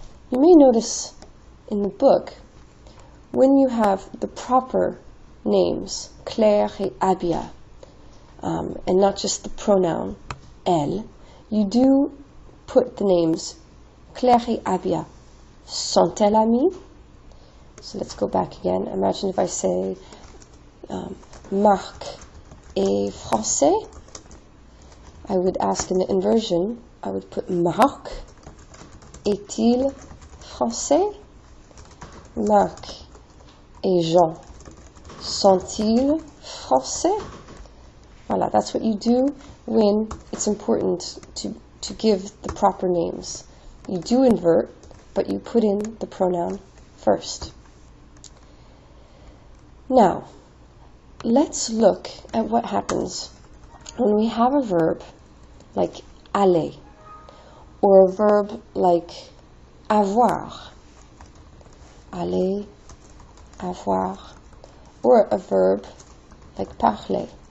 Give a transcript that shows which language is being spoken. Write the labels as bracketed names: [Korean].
[English] You may notice in the book, when you have the proper names, Claire et Abia, and not just the pronoun elle, you do put the names Claire et Abia. Sont-elles amies? So let's go back again. Imagine if I say Marc est français. I would ask in the inversion, I would put Marc est-il français? [French] Marc et Jean sont-ils français? [English] Voilà, that's what you do when it's important to give the proper names. You do invert, but you put in the pronoun first. Now, let's look at what happens when we have a verb like aller, or a verb like avoir, aller, avoir, or a verb like parler.